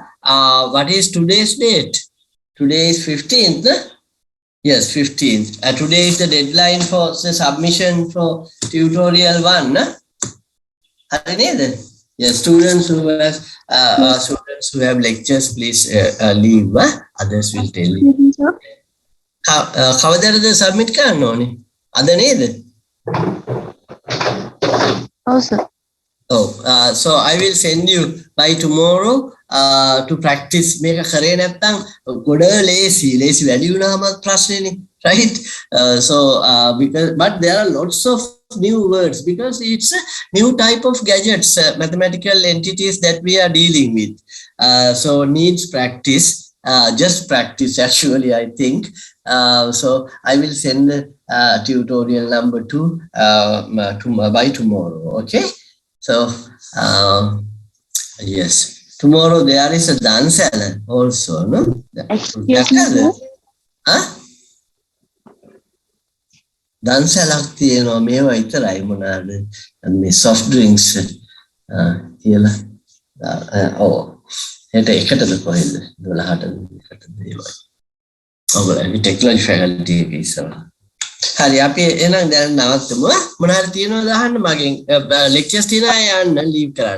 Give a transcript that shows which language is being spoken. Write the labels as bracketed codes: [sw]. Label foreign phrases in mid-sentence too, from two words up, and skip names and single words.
[en] What is today's date? Today is 15th. Yes, 15th. Today is the deadline for the submission for tutorial 1. Yes, students who have lectures, please leave. Others will tell you. [si] කවදද submit කරන්න ඕනේ? අද නේද? [en] Oh, sir. Oh, so I will send you by tomorrow to practice. [si] මේක කරේ නැත්නම් ගොඩ ලේසි වැඩි වුණාමත් ප්‍රශ්නේනේ, right? [en] But there are lots of new words because it's a new type of gadgets, mathematical entities that we are dealing with. So needs practice, just practice actually, I think. So I will send tutorial number 2 by tomorrow, okay? So, yes, tomorrow there is a dansala also, no? Excuse me, sir? [si] Huh? Dansala තියෙනවා මේවා විතරයි මොනවාද මේ [en] soft drinks [si] කියලා හෙට එකටද කොහෙද 12ටද ඒවයි ඔයගොල්ලෝ [en] technology faculty [si] එකේ ඉස්සරහ හරි අපි එහෙනම් දැන් නවත්තමු මොනවාද තියෙනවද අහන්න මගෙන් ලෙක්චර්ස් තියෙනවා යන්න ලීව් කරන්න